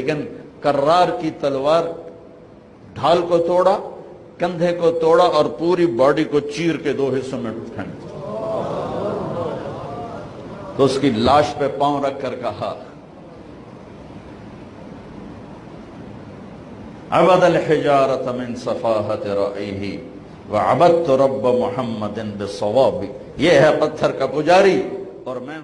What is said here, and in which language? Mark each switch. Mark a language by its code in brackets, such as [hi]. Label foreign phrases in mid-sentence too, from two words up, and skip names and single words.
[ur] لیکن کرار کی تلوار ڈھال کو توڑا, کندھے کو توڑا اور پوری باڈی کو چیر کے 2 حصوں میں پھینک. تو اس کی لاش پہ پاؤں رکھ کر کہا [ar] عبد الحجارة من صفاحة رأیہ وعبدت رب محمد بالصواب. [ur] یہ ہے پتھر کا پجاری اور میں